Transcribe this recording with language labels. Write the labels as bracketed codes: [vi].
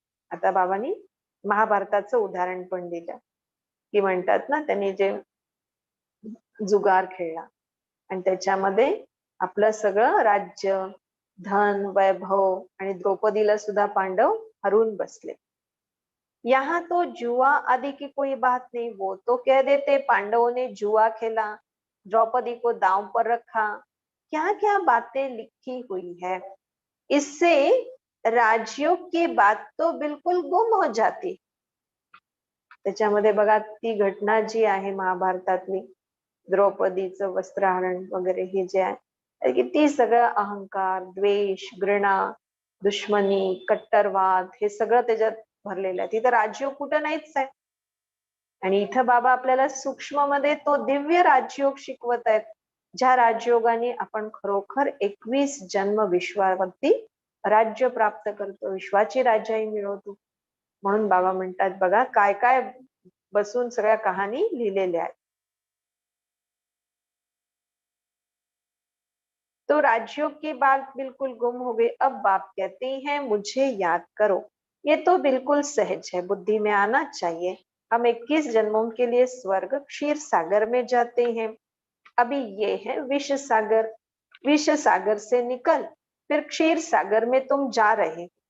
[mr] आता बाबांनी महाभारताचं उदाहरण पण दिलं की म्हणतात ना त्यांनी जे जुगार खेळला आणि त्याच्यामध्ये आपलं सगळं राज्य, धन, वैभव आणि द्रौपदीला सुद्धा पांडव हरून बसले. [hi] यहाँ तो जुआ आदि की कोई बात नहीं. वो तो कह देते पांडवों ने जुआ खेला, द्रौपदी को दांव पर रखा. क्या क्या बातें लिखी हुई है. इससे राजयोग की बात तो बिल्कुल गुम हो जाती. [mr] त्याच्यामध्ये बघा ती घटना जी आहे महाभारतातली, द्रौपदीचं वस्त्रहरण वगैरे हे जे आहे, किती सगळं अहंकार, द्वेष, घृणा, दुश्मनी, कट्टरवाद हे सगळं त्याच्यात भरलेलं आहे. तिथं राजयोग कुठं नाहीच आहे. आणि इथं बाबा आपल्याला सूक्ष्म मध्ये तो दिव्य राजयोग शिकवत आहेत, ज्या राजयोगाने आपण खरोखर 21 जन्म विश्वावरती राज्य प्राप्त करतो, विश्वाची राजाई मिळवतो. म्हणून बाबा म्हणतात बघा काय काय बसून सगळ्या कहाणी लिहिलेल्या आहेत. [hi] तो राजयोग की बात बिल्कुल गुम हो गई. अब बाप कहते हैं मुझे याद करो. ये तो बिल्कुल सहज है, बुद्धि में आना चाहिए. हम 21 जन्मों के लिए स्वर्ग क्षीर सागर में जाते हैं. अभी ये है विष सागर. विष सागर से निकल फिर क्षीर सागर में तुम जा रहे.